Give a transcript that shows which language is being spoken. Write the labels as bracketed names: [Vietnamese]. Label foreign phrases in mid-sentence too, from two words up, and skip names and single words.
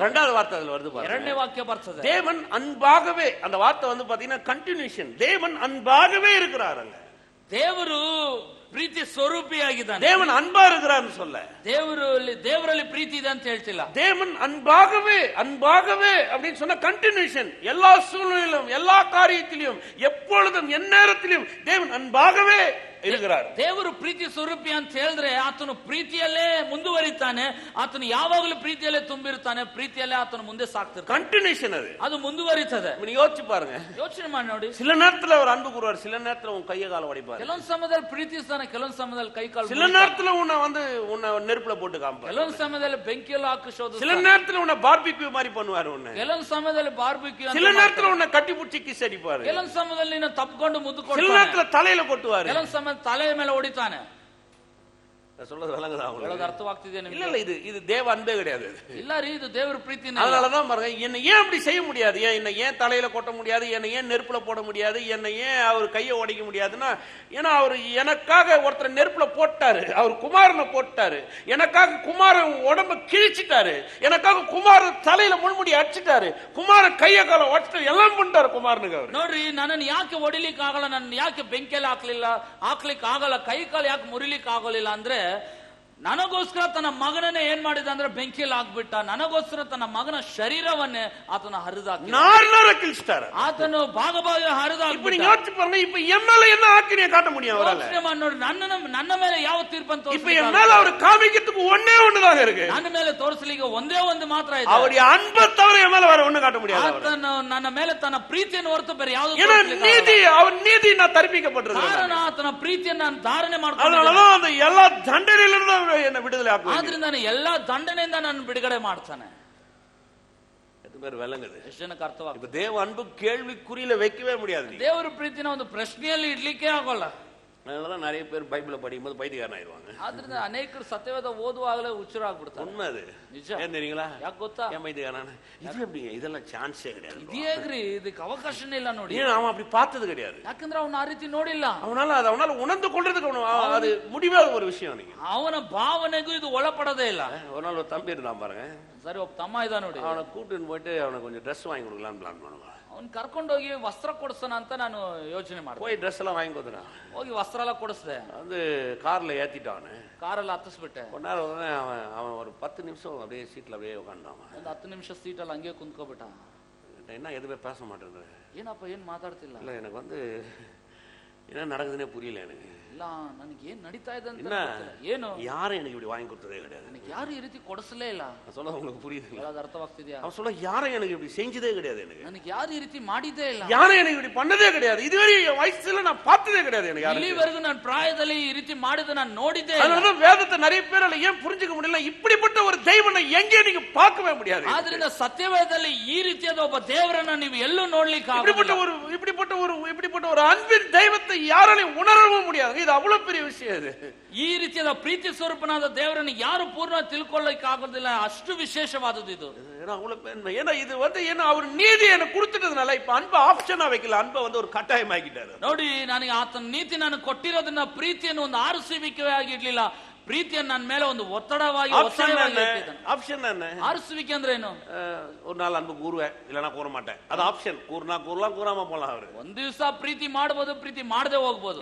[Tamil] ரெண்டாவது வார்த்தை அதுல வருது பாருங்க. [Kannada] ಎರಡನೇ ವಾಕ್ಯ ಬರ್ತದೆ, [Tamil] தேவன் அன்பாகவே. அந்த வார்த்தை வந்து பாத்தீங்கன்னா கண்டினியூஷன். தேவன் அன்பாகவே இருக்கிறாருங்க. [Kannada] ದೇವರು ಪ್ರೀತಿ ಸ್ವರೂಪಿಯಾಗಿದ್ದಾನೆ. [Tamil] தேவன் அன்பா இருக்கிறார்னு சொல்ல, [Kannada] ದೇವರಲ್ಲಿ ಪ್ರೀತಿ ಇದೆ ಅಂತ ಹೇಳ್ತಿಲ್ಲ. [Tamil] தேவன் அன்பாகவே அப்படின்னு சொன்ன கண்டினியூஷன். எல்லா சூழ்நிலையிலும், எல்லா காரியத்திலும், எப்பொழுதும், எந்நேரத்திலும் தேவன் அன்பாகவே இருக்கிறார். [Kannada] ದೇವರು ಪ್ರೀತಿ ಸ್ವರೂಪಿ ಅಂತ ಹೇಳಿದ್ರೆ ಆತನು ಪ್ರೀತಿಯಲ್ಲೇ ಮುಂದುವರಿತಾನೆ. ಆತನು ಯಾವಾಗಲೂ ಪ್ರೀತಿಯಲ್ಲೇ ತುಂಬಿರ್ತಾನೆ. ಪ್ರೀತಿಯಲ್ಲೇ ಆತನು ಮುಂದೆ ಸಾಕ್ತಿರ್ತಾನೆ. [Tamil] கண்டினியூஷன் அது [Kannada] ಮುಂದುವರಿತದೆ. [Tamil] நீங்க யோசிச்சு பாருங்க, [Kannada] ಯೋಚನೆ ಮಾಡಿ ನೋಡಿ. [Tamil] சில நேரத்துல அவர் அன்பு கூறுவார், சில நேரத்துல உன் கையை கால உடைப்பார். [Kannada] ಕೆಲವೊಂದು ಸಮಯದಲ್ಲಿ ಪ್ರೀತಿಸ್ತಾನೆ, ಕೆಲವೊಂದು ಸಮಯದಲ್ಲಿ ಕೈ ಕಾಲು. [Tamil] சில நேரத்துல உன்னை நெருப்புல போட்டு காமிப்பார். [Kannada] ಕೆಲವೊಂದು ಸಮಯದಲ್ಲಿ ಬೆಂಕಿಯಲ್ಲಿ ಹಾಕಿಸೋದು. [Tamil] சில நேரத்துல உன்னை பார்பிக்யூ மாதிரி பண்ணுவார். [Kannada] ಕೆಲವೊಂದು ಸಮಯದಲ್ಲಿ ಬಾರ್ಬಿಕ್ಯೂ. [Tamil] சில நேரத்துல உன்னை கட்டி பிடிச்சி கிஸ் அடிப்பார். [Kannada] ಕೆಲವೊಂದು ಸಮಯದಲ್ಲಿ ನಿನ್ನ ತಪ್ಪಿಕೊಂಡು ಮುದ್ದು ಕೊಡ್ತಾನೆ. [Tamil] சில நேரத்துல தலையில கொட்டுவார். [Kannada] ಕೆಲವೊಂದು ಸಮಯ ತಲೆಯ ಮೇಲೆ ಹೊಡಿತಾನೆ. [Tamil] சொல்றது விளங்குதா உங்களுக்கு? [Kannada] ಅರ್ಥವಾಗ್ತಿದೆ ನಿಮಗೆ? [Tamil] இல்ல இது தேவ அன்பே கிடையாது. [Kannada] ಇಲ್ಲ ರೀ, ಇದು ದೇವರ ಪ್ರೀತಿನೇ. [Tamil] அதனாலதான் பாருங்க, என்ன ஏன் அப்படி செய்ய முடியாது, என்ன ஏன் தலையில கொட்ட முடியாது, என்ன ஏன் நெருப்புல போட முடியாது, என்ன ஏன் அவர் கையை உடைக்க முடியாதுன்னா, ஏன்னா அவர் எனக்காக ஒருத்தர் நெருப்புல போட்டாரு, அவர் குமாரனை போட்டாரு, எனக்காக குமாரன் உடம்ப கிழிச்சிட்டாரு, எனக்காக குமாரன் தலையில முள்முடி அடிச்சிட்டாரு, குமாரன் கைய கால உடைச்சிட்டாரு, எல்லாம் பண்ணிட்டாரு குமாரனுக்கு அவர். [Kannada] ನೋಡ್ರಿ, ನನ್ನನ್ನು ಯಾಕೆ ಹೊಡಿಲಿಕ್ಕೆ ಆಗಲ್ಲ, ನನ್ನ ಯಾಕೆ ಬೆಂಕಿಯಲ್ಲಿ ಹಾಕ್ಲಿಕ್ಕೆ ಆಗಲ್ಲ, ಕೈ ಕಾಲು ಯಾಕೆ ಮುರಿಲಿಕ್ಕೆ ಆಗೋಲಿಲ್ಲ ಅಂದ್ರೆ, ನನಗೋಸ್ಕರ ತನ್ನ ಮಗನನ್ನೇ ಏನ್ ಮಾಡಿದ ಅಂದ್ರೆ ಬೆಂಕಿಯಲ್ಲಿ ಹಾಕ್ಬಿಟ್ಟ. ನನಗೋಸ್ಕರ ತನ್ನ ಮಗನ ಶರೀರವನ್ನೇ ಆತನ ಹರಿದಾಕಿ ಆತನು ಭಾಗ ಹರಿದಾಕಿ. [Tamil] இப்ப என் மேல என்ன ஆக்கினியை காட்ட முடியும் அவரால? [Kannada] ನೋಡಿ, ನನ್ನ ಮೇಲೆ ಯಾವ ತೀರ್ಪನ್ನು [Tamil] இப்ப என் மேல அவர் காமிக்கிறதுக்கு ஒண்ணே ஒண்ணுதான் இருக்கு. [Kannada] ನನ್ನ ಮೇಲೆ ತೋರಿಸಲಿಕ್ಕೆ ಒಂದೇ ಒಂದು ಮಾತ್ರ ಇದೆ. [Tamil] அவருடைய அன்பை தவிர என் மேல வேற ஒண்ணு காட்ட முடியாது. [Kannada] ಆತನು ನನ್ನ ಮೇಲೆ ತನ್ನ ಪ್ರೀತಿಯನ್ನು ಹೊರತು ಬೇರೆ ಯಾವುದು [Tamil] நீதி, அவர் நீதி நான் தரிப்பிக்கப்பட்டிருக்கேன். [Kannada] ಕಾರಣ ಆತನ ಪ್ರೀತಿಯನ್ನು ನಾನು ಧಾರಣೆ ಮಾಡ್ಕೊಂಡು, [Tamil] அதனாலதான் அந்த எல்லா தண்டனையிலிருந்து என்ன விடுதலை ஆக்குவார். [Kannada] ಆದ್ರಿಂದ ಎಲ್ಲಾ ದಂಡನೆಯಿಂದ ನಾನು ಬಿಡುಗಡೆ ಮಾಡ್ತಾನೆ. [Tamil] விளங்குது? [Kannada] ಎಷ್ಟು ಜನಕ್ಕೆ ಅರ್ಥವಾಗ್ತದೆ? [Tamil] இப்ப தேவ அன்பு கேள்விக்குறியில வைக்கவே முடியாது. [Kannada] ದೇವರ ಪ್ರೀತಿನ ಒಂದು ಪ್ರಶ್ನೆಯಲ್ಲಿ ಇಡ್ಲಿಕ್ಕೆ ಆಗೋಲ್ಲ. [Tamil] அதனாலதான் நிறைய பேர் பைபிளை படிக்கும்போது பைத்தியக்காரன் ஆயிடுவாங்க. [Kannada] ಆದ್ರಿಂದ ಅನೇಕರು ಸತ್ಯವೇದ ಓದುವಾಗಲೇ ಹುಚ್ಚರಾಗ್ಬಿಡ್ತಾರೆ. [Tamil] உண்மை அது. [Kannada] ನಿಜ. [Tamil] ஏன் தெரியுங்களா? [Kannada] ಯಾಕೆ ಗೊತ್ತಾ? [Tamil] ஏன் பைத்தியக்காரன்? இது எப்படிங்க, இதெல்லாம் சான்ஸே கிடையாது. [Kannada] ಇದು ಹೇಗ್ರಿ, ಇದಕ್ಕೆ ಅವಕಾಶನೇ ಇಲ್ಲ ನೋಡಿ. [Tamil] ஏன் அவன் அப்படி பார்த்தது கிடையாது. [Kannada] ಯಾಕಂದ್ರೆ ಅವನ ಆ ರೀತಿ ನೋಡಿಲ್ಲ. [Tamil] அவனால உணர்ந்து கொள்றதுக்கு அது முடிவாத ஒரு விஷயம். நீங்க [Kannada] ಅವನ ಭಾವನೆಗೂ ಇದು ಒಳಪಡೋದೇ ಇಲ್ಲ. [Tamil] ஒரு நாள் ஒரு தம்பி இருந்தான் பாருங்க. [Kannada] ಸರಿ, ಒಬ್ಬ ತಮ್ಮ ಇದ್ದ ನೋಡಿ. [Tamil] அவனை கூட்டின்னு போயிட்டு அவனை கொஞ்சம் ட்ரெஸ் வாங்கி கொடுக்கலாம்னு பிளான் பண்ணுவான். [Kannada] ಅವ್ನು ಕರ್ಕೊಂಡೋಗಿ ವಸ್ತ್ರ ಕೊಡ್ಸೋಣ ಅಂತ ನಾನು ಯೋಚನೆ ಮಾಡಿದೆ. [Tamil] போய் ட்ரெஸ் எல்லாம் வாங்கி கொடுத்துறான். [Kannada] ಹೋಗಿ ವಸ್ತ್ರ ಎಲ್ಲ ಕೊಡಿಸ್ದೆ. [Tamil] வந்து கார்ல ஏத்திட்டான். [Kannada] ಕಾರಲ್ಲಿ ಹತ್ತಿಸ್ಬಿಟ್ಟೆ. [Tamil] கொஞ்ச நேரம் அவன் ஒரு 10 நிமிஷம் அப்படியே சீட்ல அப்படியே உட்கார்ந்தான். [Kannada] ಒಂದು 10 ನಿಮಿಷ ಸೀಟಲ್ಲಿ ಹಂಗೆ ಕುಂತ್ಕೋಬಿಟ್ಟ. [Tamil] என்ன எதுவுமே பேச மாட்டேங்குது. [Kannada] ಏನಪ್ಪ, ಏನ್ ಮಾತಾಡ್ತಿಲ್ಲ? [Tamil] இல்ல, எனக்கு வந்து என்ன நடக்குதுன்னே புரியல எனக்கு. [Kannada] ಇಲ್ಲ ನನಗೆ ಏನ್ ನಡೀತಾ ಇದೆ ಅಂತ [Tamil] என்ன [Kannada] ಏನು [Tamil] யாரும் எனக்கு இப்படி வாங்கி கொடுத்ததே கிடையாது. [Kannada] ನನಗೆ ಯಾರು ಈ ರೀತಿ ಕೊಡಿಸಲೇ ಇಲ್ಲ. [Tamil] நான் சொல்ல உங்களுக்கு புரியுது? [Kannada] ಅದು ಅರ್ಥವಾಗ್ತಿದ್ಯಾ? [Tamil] அவன் சொல்ல யாரும் எனக்கு இப்படி செஞ்சதே கிடையாது. [Kannada] ನನಗೆ ಯಾರು ಈ ರೀತಿ ಮಾಡಿದ್ದೇ ಇಲ್ಲ. [Tamil] யாரும் எனக்கு இப்படி பண்ணதே கிடையாது. இதுவரை என் வயசுல நான் பார்த்ததே கிடையாது. எனக்கு [Kannada] ಇಲ್ಲಿವರೆಗೂ ನಾನು ಪ್ರಾಯದಲ್ಲಿ ಈ ರೀತಿ ಮಾಡಿದ ನಾನು ನೋಡಿದ್ದೇ ಇಲ್ಲ. [Tamil] அதனால வேதத்தை நிறைய பேரால ஏன் புரிஞ்சுக்க முடியல? இப்படிப்பட்ட ஒரு தெய்வனை எங்கே நீங்க பார்க்கவே முடியாது. [Kannada] ಆದ್ರಿಂದ ಸತ್ಯವೇದದಲ್ಲಿ ಈ ರೀತಿಯಾದ ಒಬ್ಬ ದೇವರನ್ನ ನೀವು ಎಲ್ಲೂ ನೋಡ್ಲಿಕ್ಕೆ ಆಗೋದಿಲ್ಲ. [Tamil] இப்படிப்பட்ட ஒரு அன்பின் தெய்வத்தை யாராலையும் உணரவும் முடியாது. இது அவ்வளவு பெரிய விஷயம். இது [Kannada] ಈ ರೀತಿಯಾದ ಪ್ರೀತಿ ಸ್ವರೂಪನಾದ ದೇವರನ್ನು ಯಾರು ಪೂರ್ಣ ತಿಳ್ಕೊಳ್ಳಿಕ್ಕೆ ಆಗೋದಿಲ್ಲ. ಅಷ್ಟು ವಿಶೇಷವಾದದ್ದು ಇದು. [Tamil] ஏன்னா இது ஏன்னா அவர் நீதி எனக்கு கொடுத்துட்டதுனால இப்ப அன்ப ஆப்ஷனா வைக்கல. அன்ப ஒரு கட்டாயம் ஆக்கிட்டாரு. [Kannada] ನೋಡಿ, ನನಗೆ ಆತನ ನೀತಿ ನಾನು ಕೊಟ್ಟಿರೋದನ್ನ ಪ್ರೀತಿಯನ್ನು ಒಂದು ಆರಿಸುವಿಕೆಯಾಗಿ ಇಡ್ಲಿಲ್ಲ. ಪ್ರೀತಿಯನ್ನು ನನ್ನ ಮೇಲೆ ಒಂದು ಒತ್ತಡವಾಗಿ [Tamil] ஆப்ஷன் என்ன? [Kannada] ஆரிசுவிக்கை ಅಂದ್ರೆ ಏನು? [Tamil] ஒரு நாள் அன்பு கூறுவேன், இல்லனா கூற மாட்டேன். அது ஆப்ஷன். கூறலாம் கூறாம போலாம். அவரு [Kannada] ಒಂದು ದಿವಸ ಪ್ರೀತಿ ಮಾಡಬಹುದು, ಪ್ರೀತಿ ಮಾಡದೆ ಹೋಗಬಹುದು.